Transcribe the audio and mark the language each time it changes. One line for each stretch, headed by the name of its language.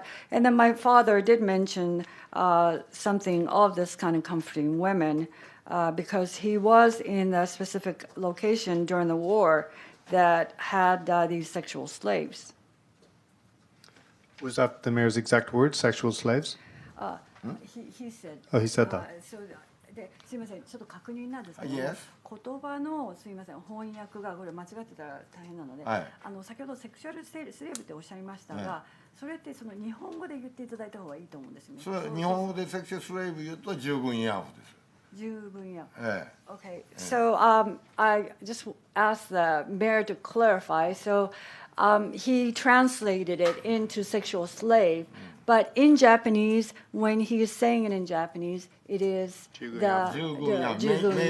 English: And then my father did mention something of this kind of comforting women because he was in a specific location during the war that had these sexual slaves. Was that the mayor's exact words, sexual slaves? He said. Oh, he said that.
Japanese: すみません、ちょっと確認なんですけど、
English: Yes.
Japanese: 言葉のすみません翻訳がこれ間違ってたら大変なので、はい先ほどセクシュアルスレーブっておっしゃいましたが、それってその日本語で言っていただいた方がいいと思うんですよね。それは日本語でセクシュアルスレイブ言うと従軍慰安婦です。十分や。Okay,
English: So I just asked the mayor to clarify. So he translated it into sexual slave, But in Japanese, when he is saying it in Japanese, it is the
Japanese: 従軍 Jugun